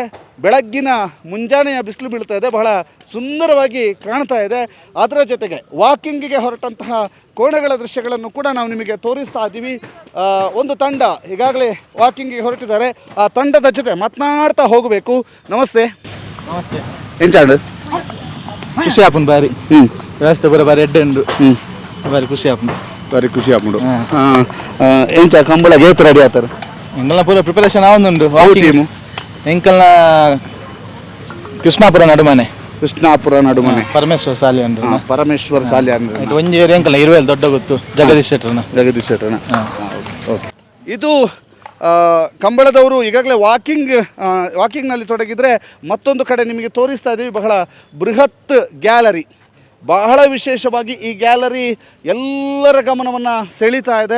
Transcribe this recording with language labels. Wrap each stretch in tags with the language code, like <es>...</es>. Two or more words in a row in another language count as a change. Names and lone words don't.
<kn>ಬೆಳಗ್ಗಿನ ಮುಂಜಾನೆಯ ಬಿಸಿಲು ಬೀಳ್ತಾ ಇದೆ. ಬಹಳ ಸುಂದರವಾಗಿ ಕಾಣ್ತಾ ಇದೆ. ಅದರ ಜೊತೆಗೆ ವಾಕಿಂಗಿಗೆ ಹೊರಟಂತಹ ಕೋಣೆಗಳ ದೃಶ್ಯಗಳನ್ನು ಕೂಡ ನಾವು ನಿಮಗೆ ತೋರಿಸ್ತಾ ಇದ್ದೀವಿ. ಒಂದು ತಂಡ ಈಗಾಗಲೇ ವಾಕಿಂಗಿಗೆ ಹೊರಟಿದ್ದಾರೆ. ಆ ತಂಡದ ಜೊತೆ ಮಾತನಾಡ್ತಾ ಹೋಗಬೇಕು.</kn> <tcy>ನಮಸ್ತೆ. ಎಂಚಾಂಡು ಖುಷಿ ಆಪುಂಡು ಬಾರಿ ವ್ಯವಸ್ಥೆ ಬರ ಬಾರಿ ಎಡ್ಡೆಂಡು ಬಾರಿ ಖುಷಿ ಆಪುಂಡು ಎಂಚ ಕಂಬಳ ಗೇತ್ ರೆಡಿ ಆತಾರೆ ಎಂಕಲ್ನ ಪೂರ ಪ್ರಿಪರೇಷನ್ ಆವೊಂದುಂಡು. ಟೀಮು ಎಂಕಲ್ನ ಕೃಷ್ಣಾಪುರ ನಡುಮನೆ ಪರಮೇಶ್ವರ ಸಾಲಿ ಅಂದ್ರು ಒಂಜಿ ಎಂಕಲ್ನ ಇರುವೆಲ್ ದೊಡ್ಡ ಗೊತ್ತು ಜಗದೀಶ್ ಶೆಟ್ರನ.</tcy> <kn>ಓಕೆ, ಇದು ಕಂಬಳದವರು ಈಗಾಗಲೇ ವಾಕಿಂಗ್ನಲ್ಲಿ ತೊಡಗಿದರೆ ಮತ್ತೊಂದು ಕಡೆ ನಿಮಗೆ ತೋರಿಸ್ತಾ ಇದ್ದೀವಿ. ಬಹಳ ಬೃಹತ್ ಗ್ಯಾಲರಿ. ಬಹಳ ವಿಶೇಷವಾಗಿ ಈ ಗ್ಯಾಲರಿ ಎಲ್ಲರ ಗಮನವನ್ನು ಸೆಳೀತಾ ಇದೆ.</kn>